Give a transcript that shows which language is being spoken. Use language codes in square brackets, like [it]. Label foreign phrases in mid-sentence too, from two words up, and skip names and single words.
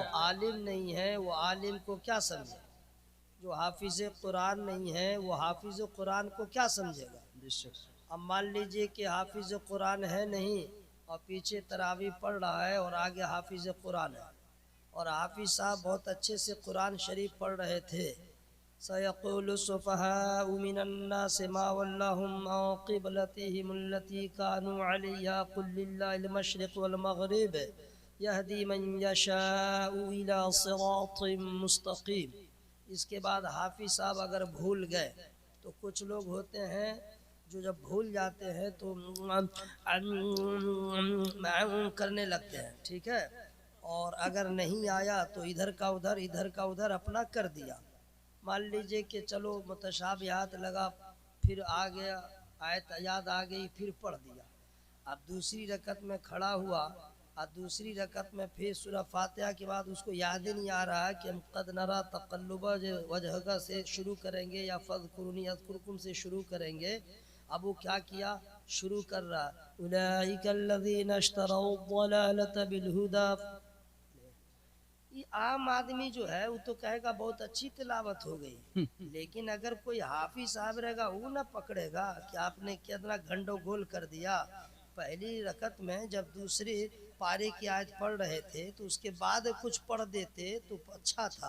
[hi] आलिम नहीं है वो आलिम को क्या समझे। जो हाफिज़ कुरान नहीं है वो हाफिज़ कुरान को क्या समझेगा। बेशक। अब मान लीजिए कि हाफिज़ कुरान है नहीं और पीछे तरावी पढ़ रहा है और आगे हाफिज़ कुरान है, और हाफिज़ साहब बहुत अच्छे से कुरान शरीफ पढ़ रहे थे। [ar] سيقول السفهاء من الناس ما ولاهم عن قبلتهم التي كانوا عليها قل لله المشرق والمغرب يهدي من يشاء إلى صراط مستقيم. [hi] इसके बाद हाफिज़ साहब अगर भूल गए तो कुछ लोग होते हैं जो जब भूल जाते हैं तो करने लगते हैं, ठीक है, और अगर नहीं आया तो इधर का उधर अपना कर दिया। मान लीजिए कि चलो मुतशाबिहात लगा, फिर आ गया, आयत याद आ गई, फिर पढ़ दिया। अब दूसरी रकत में खड़ा हुआ और दूसरी रकत में फिर सूरह फातिहा के बाद उसको याद ही नहीं आ रहा है कि हम [ar] قد نرى تقلب وجهك [hi] से शुरू करेंगे या [ar] فاذكروني أذكركم [hi] से शुरू करेंगे। अब वो क्या किया, शुरू कर रहा [ar] أولئك الذين اشتروا الضلالة بالهدى. [hi] ये आम आदमी जो है वो तो कहेगा बहुत अच्छी तिलावत हो गई, लेकिन अगर कोई हाफिज साहब रहेगा वो ना पकड़ेगा कि आपने कितना गंडोगोल कर दिया। पहली रकत में जब दूसरे पारे की आयत पढ़ रहे थे तो उसके बाद कुछ पढ़ देते तो अच्छा था।